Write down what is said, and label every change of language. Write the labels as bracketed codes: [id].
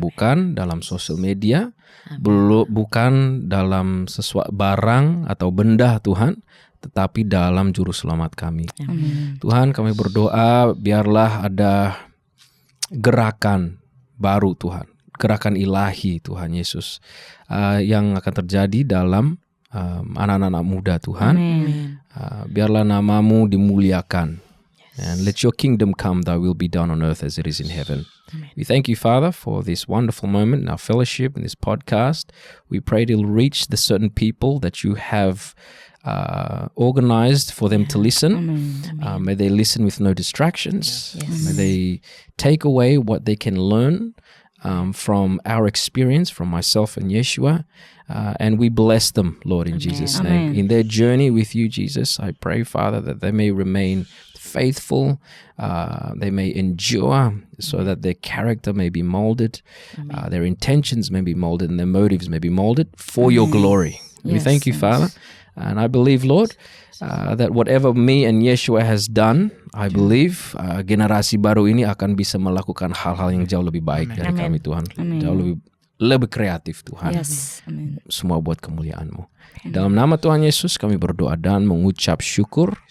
[id] bukan dalam sosial media, bukan dalam sesuatu barang atau benda Tuhan, tetapi dalam juru selamat kami. Amin. Tuhan, kami berdoa biarlah ada gerakan baru Tuhan, gerakan ilahi Tuhan Yesus yang akan terjadi dalam anak-anak muda Tuhan. Amin. Biarlah namamu dimuliakan. [en] And let your kingdom come, thy will be done on earth as it is in heaven. We thank you, Father, for this wonderful moment in our fellowship, in this podcast. We pray it will reach the certain people that you have organized for them to listen. May they listen with no distractions. May they take away what they can learn from our experience, from myself and Yeshua. And we bless them, Lord, in Jesus' name. In their journey with you, Jesus, I pray, Father, that they may remain faithful, they may endure, so that their character may be molded, their intentions may be molded, and their motives may be molded for your glory. We thank you, Father. And I believe, Lord, that whatever me and Yeshua has done, I believe [id] generasi baru ini akan bisa melakukan hal-hal yang jauh lebih baik dari kami, Tuhan. Jauh lebih lebih kreatif Tuhan. Yes, amin. Semua buat kemuliaan-Mu. Dalam nama Tuhan Yesus kami berdoa dan mengucap syukur.